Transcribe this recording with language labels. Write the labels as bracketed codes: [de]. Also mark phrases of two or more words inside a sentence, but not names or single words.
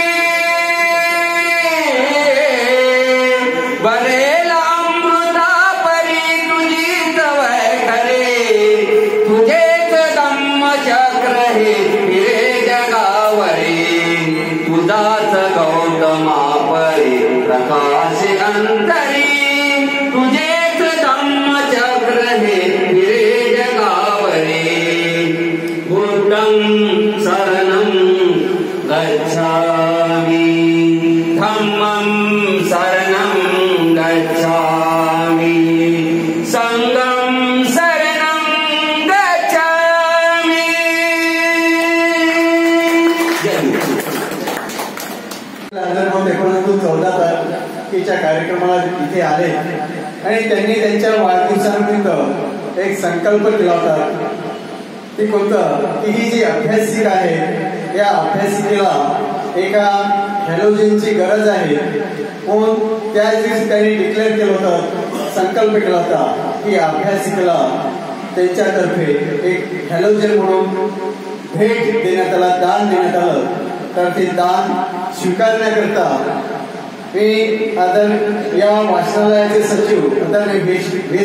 [mr] बरेल अमृता परी तुझीच वय करे तुझेच धम्मचक्र हे फिरे जगावरी तुझाच गौतमा परी प्रकाशे अंतरी तुझेच धम्मचक्र हे फिरे जगावरी [pi] बुद्धं शरणं गच्छामि धम्मं शरणं गच्छामि संघं शरणं गच्छामि [mr] नोव्हेंबर 1914 कार्यक्रमाला इथे आले आणि त्यांनी त्यांच्या वाढदिवसानिमित्त एक संकल्प केला होता की कोणतं की ही जी अभ्यासिका आहे या अभ्यासिकेला एका हॅलोजनची गरज आहे म्हणून त्याच दिवशी त्यांनी डिक्लेअर केलं होतं संकल्प केला होता की अभ्यासिकेला त्यांच्यातर्फे एक हॅलोजन म्हणून भेट देण्यात आला दान देण्यात आलं तर ते दान स्वीकारण्याकरता मी या वाचनालयाचे सचिव आदरणीय व्ही.एस.